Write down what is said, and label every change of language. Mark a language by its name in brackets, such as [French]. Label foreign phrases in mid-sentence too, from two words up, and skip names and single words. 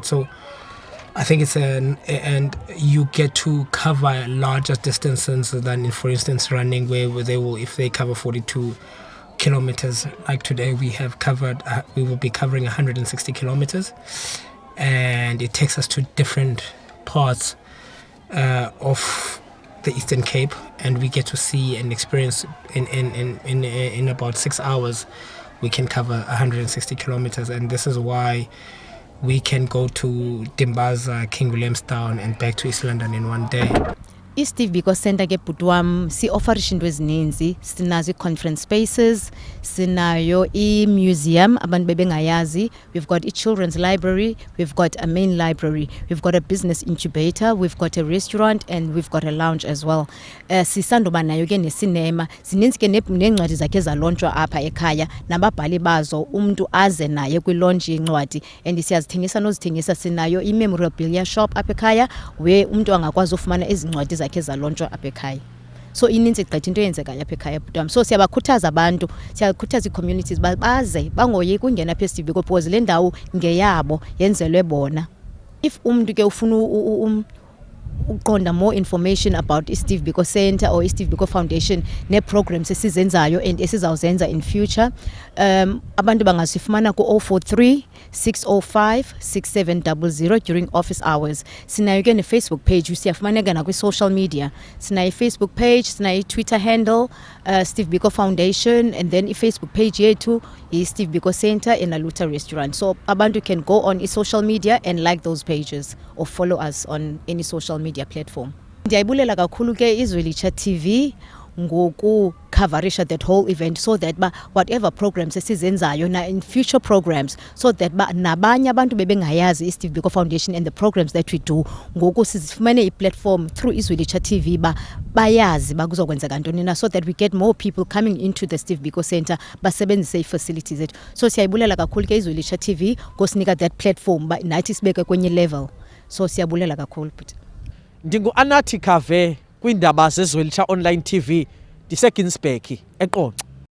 [English] So I think it's and you get to cover larger distances than, for instance, running, where if they cover 42 kilometers, like today we will be covering 160 kilometers, and it takes us to different parts of the Eastern Cape, and we get to see and experience in about 6 hours we can cover 160 kilometers, and this is why we can go to Dimbaza, King Williamstown and back to East London in one day. [Xhosa] I-Steve Biko Centre ke bhuti wam si-offerisha into ezininzi. Sinazo i-conference spaces, sinayo i-museum abantu bebengayazi, [English] we've got i-children's library, we've got a main library, we've got a business incubator, we've got a restaurant, and we've got a lounge as well. [Xhosa] Sisandoba nayo ke nesinema, zininzi ke neencwadi zakhe zalontshwa apha ekhaya, nababhali bazo umuntu aze naye kwi-launch yencwadi, and siyazithengisa nozithengisa. Sinayo i-memorabilia shop apha ekhaya where umuntu angakwazi ufumana ezincwadi zakhe zalontshwa apha ekhaya. so ininzi gqitha into eyenzekayo apha ekhaya bhutam. So siyabakhuthaza abantu, siyakhuthaza ii-communities baze bangoyiki ungena apha eSteve Biko because le ndawo ngeyabo yenzelwe bona. [English] If [Xhosa] umntu ke ufuna uqonda [English] more information about Steve Biko Centre or Steve Biko Foundation [Xhosa] ne-programs esizenzayo [English] and esizawuzenza in future, [Xhosa] abantu bangasifumana ku-043 605 6700 [English] during office hours. [Xhosa] Sinayo ke ne-Facebook page, siyafumaneka nakwi-social media. Sinayo i-Facebook page, sinayo i-Twitter handle, Steve Biko Foundation, [English] and then [Xhosa] i-Facebook page yethu i-Steve Biko Centre in Aluta Restaurant. [English] So abantu can go on i-social media and like those pages or follow us on any social media platform. [Xhosa] Ndiyayibulela kakhulu ke iZwelitsha TV ngokucoverisha [English] that whole event, so that whatever programs [Xhosa] esizenzayo na [English] in future programs, so that [Xhosa] nabanye abantu bebengayazi iSteve Biko Foundation [English] and the programs that we do, [Xhosa] ngoku sizifumane i-platform through iZwelitsha TV bayazi bakuzokwenzeka ntoni na, [English] so that we get more people coming into the Steve Biko Centre [Xhosa] basebenzise ii-facilities zethu. So siyayibulela kakhulu ke iZwelitsha TV ngosinika [English] that platform [Xhosa] nathi sibeke kwenye level. So siyabulela kakhulu but Ndingu-Anathi Kave kwiindaba zeZwelitsha Online TV, ndiseGinsberg eQonce.